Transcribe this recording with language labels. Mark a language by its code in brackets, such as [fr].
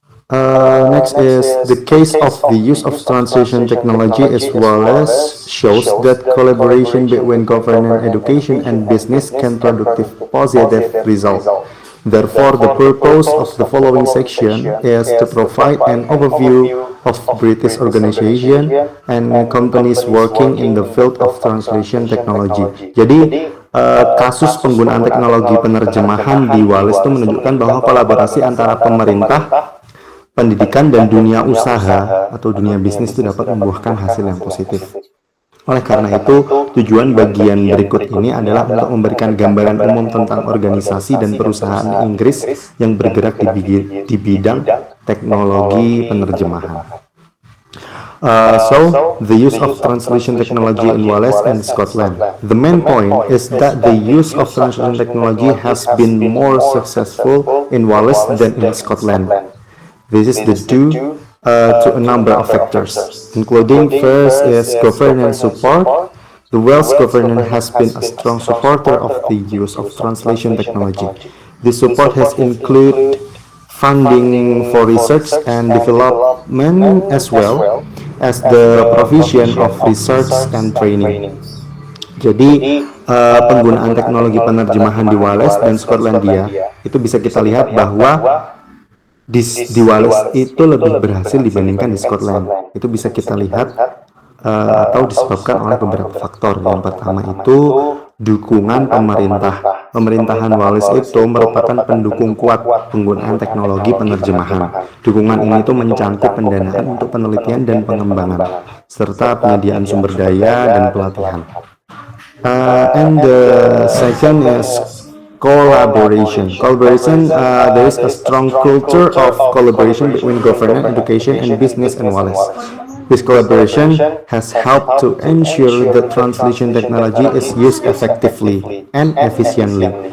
[en] Next is the case of the use of translation technology as well as shows that collaboration between government, education, and business can produce positive result. Therefore, the purpose of the following section is to provide an overview of British organization and companies working in the field of translation technology. [id] Jadi, kasus penggunaan teknologi penerjemahan di Wales itu menunjukkan bahwa kolaborasi antara pemerintah, pendidikan, dan dunia usaha atau dunia bisnis itu dapat membuahkan hasil yang positif. Oleh karena itu, tujuan bagian berikut ini adalah untuk memberikan gambaran umum tentang organisasi dan perusahaan Inggris yang bergerak di bidang teknologi penerjemahan. [en] So, the use of translation technology in Wales and Scotland. The main point is that the use of translation technology has been more successful in Wales than in Scotland. This is due to a number of factors, including first is governance support. The Welsh government has been a strong supporter of the use of translation technology. This support has included funding for research and development as well as the provision of research and training. [id] Jadi penggunaan teknologi penerjemahan di Wales dan Skotlandia itu bisa kita lihat bahwa di Wales itu lebih berhasil dibandingkan di Scotland. Itu bisa kita lihat atau disebabkan oleh beberapa faktor. Yang pertama itu dukungan pemerintah. Pemerintahan Wales itu merupakan pendukung kuat penggunaan teknologi penerjemahan. Dukungan ini itu mencakup pendanaan untuk penelitian dan pengembangan, serta penyediaan sumber daya dan pelatihan. [en] And the second is collaboration. There is a strong culture of collaboration between government, education, and business in Wales. This collaboration has helped to ensure that translation technology is used effectively and efficiently.